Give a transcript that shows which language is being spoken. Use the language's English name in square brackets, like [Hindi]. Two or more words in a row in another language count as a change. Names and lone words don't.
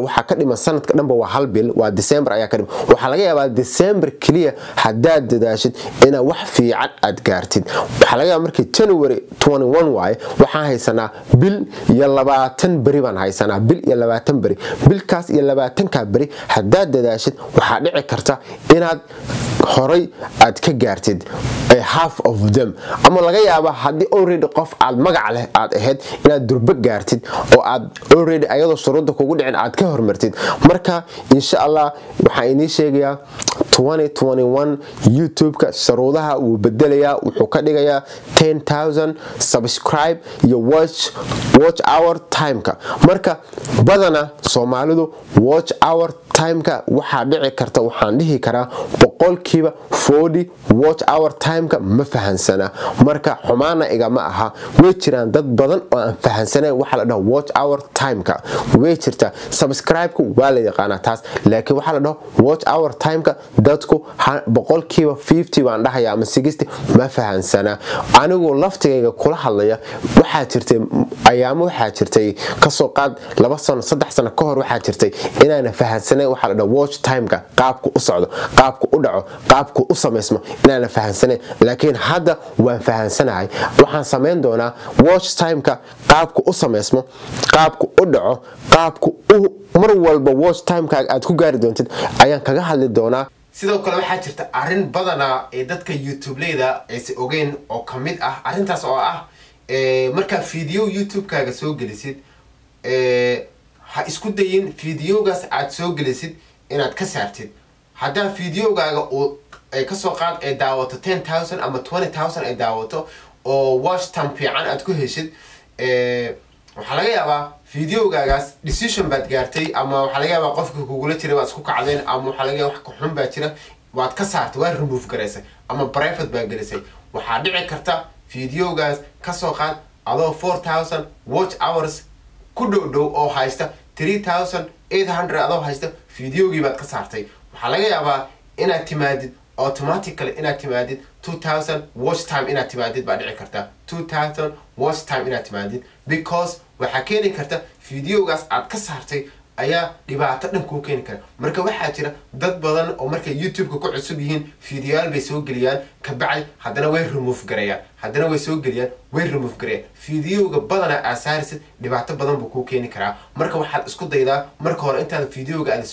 [Somali] waxa ka dhiman sanadka dhanba waa hal bil waa December ayaa ka dhiman waxa laga yaabaa December kaliya hadaad dadaashid ina wax fiican aad gaartid waxa laga yaabaa markii January 21 waay waxaan haysanaa bil iyo 20 bari baan haysanaa bil iyo 20 bari bilkaas iyo 20 ka bari hadaad dadaashid waxa dhici karta inaad horay aad ka gaartid [English] half of them [Somali] ama laga yaabaa hadii already qof aad magac leh aad ahayd inaad durba gaartid oo aad already ayadoo shuruuda kugu dhicin aad ka hormartid marka insha Allah waxa inii sheegayaa 2021 YouTube-ka sharuudaha wuu bedelayaa wuxuu ka dhigayaa 10,000 subscribe iyo [English] watch hour time-ka [Somali] marka badana Soomaalidu [English] watch hour time-ka [Somali] waxa dhici karta waxaan dhihi karaa boqolkiiba 40 [English] watch hour time-ka [Somali] ma fahansana marka xumaana igama aha way jiraan dad badan oo aan fahansanay waxa la dhaho watch [English] hour time-ka [Somali] way jirta subscribe-ku waa la yaqaana taas laakiin waxa la dhaho [English] watch hour time-ka [Somali] dadku boqolkiiba 50 baan dhahayaa ama 60 ma fahansana anigu laftigayga kula hadlaya waxa jirtay ayaamo waxa jirtay ka soo qaad 2 sano 3 sano ka hor waxa jirtay inaan fahansanay waxa la dhaho [English] watch time-ka [Somali] qaabku u socdo qaabku u dhaco qaabku u sameysmo inaan fahansanay laakiin hadda waan fahansanahay waxaan sameyn doonaa [English] watch time-ka [Somali] qaabku u sameysmo qaabku u dhaco qaabku mar walba [English] watch time-ka [Somali] aad ku gaari doontid ayaan kaga hadli doonaa sidoo kale waxa jirta arin badana ee dadka YouTube-leyda ay si ogeyn oo kamid ah arintaas oo ah marka video YouTube-kaaga soo gelisid ha isku dayin videogaas aad soo gelisid inaad ka saartid haddii videogaaga ay ka soo qaad ay daawato 10,000 ama 20,000 ay daawato oo [English] watch time [Somali] fiican aad ku heshid waxa laga yaabaa videogaagaas decision baad gaartay ama waxa laga yaabaa qofka kugula jiray waad isku kacdeen ama waxa laga yaabaa wax ka xun baa jira waad ka saartay waa remove gareysay ama private baa gelisay waxa dhici karta videogaas ka soo qaad adoo 4,000 [English] watch hours [Somali] ku dhow oo haysta 3,800 adoo haysta videogii baad ka saartay waxa laga yaabaa inaad timaadid automatically inaad timaadid 2,000 [English] watch time [Somali] inaad timaadid baa dhici karta 2,000 [English] watch time [Somali] inaad timaadid because waxa keeni karta videogaas aad ka saartay ayaa dhibaato dhan ku keeni kara marka waxa jira dad badan oo markay YouTube-ka ku cusub yihiin fiidiyoyaal bay soo geliyaan ka bacay haddana way remove gareeyaan haddana way soo geliyaan way remove gareeyaan fiidiyowga badana asaarisid dhibaato badan buu ku keeni karaa marka waxaad isku daydaa marka hore intaad fiidiyowga aad